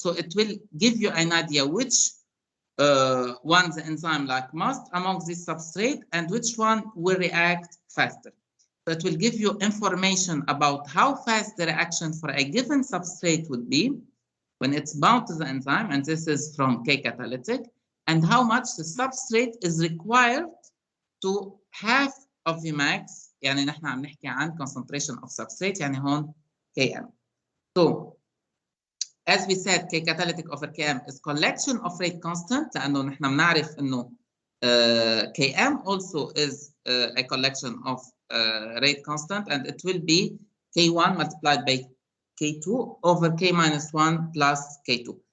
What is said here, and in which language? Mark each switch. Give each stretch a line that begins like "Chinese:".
English: So it will give you an idea which one the enzyme like most among this substrate and which one will react faster. So it will give you information about how fast the reaction for a given substrate would be when it's bound to the enzyme, and this is from K-catalytic, and how much the substrate is required to half of Vmax.
Arabic: يعني نحن عم نحكي عن
English: concentration of substrate
Arabic: يعني هون Km.
English: So as we said, K-catalytic over Km is collection of rate constant,
Arabic: لأنه نحن بنعرف إنه
English: Km also is a collection of rate constant, and it will be K1 multiplied by K2 over K minus 1 plus K2.